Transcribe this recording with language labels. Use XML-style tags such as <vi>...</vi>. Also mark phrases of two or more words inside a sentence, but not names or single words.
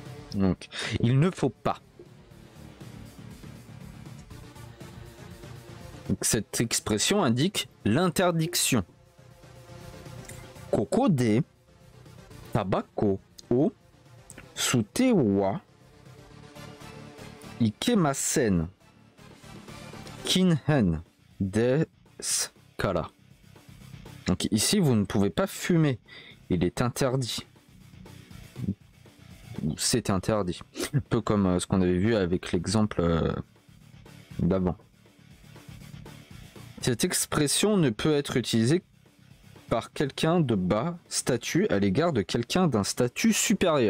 <fr>Donc, il ne faut pas. Donc, cette expression indique l'interdiction.</fr> <ja>ここでタバコを吸ってはいけません。禁煙ですから.</ja> <fr>Donc ici, vous ne pouvez pas fumer. Il est interdit. C'est interdit. Un peu comme ce qu'on avait vu avec l'exemple d'avant. Cette expression ne peut être utilisée par quelqu'un de bas statut à l'égard de quelqu'un d'un statut supérieur.</fr>